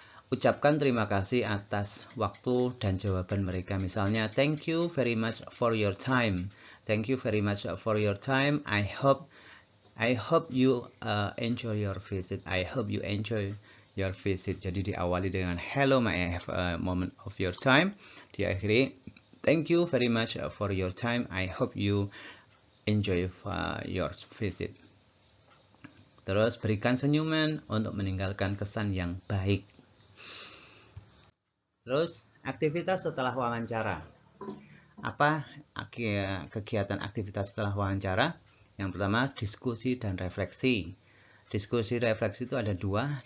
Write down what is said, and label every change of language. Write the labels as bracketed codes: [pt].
[id] Ucapkan terima kasih atas waktu dan jawaban mereka. Misalnya, [en] thank you very much for your time. Thank you very much for your time. I hope you enjoy your visit. I hope you enjoy your visit. [id] Jadi diawali dengan [en] hello, may I have a moment of your time. [id] Diakhiri, [en] thank you very much for your time. I hope you enjoy your visit. [id] Terus berikan senyuman untuk meninggalkan kesan yang baik. Terus aktivitas setelah wawancara. Apa kegiatan aktivitas setelah wawancara? Yang pertama, diskusi dan refleksi. Diskusi refleksi itu ada dua.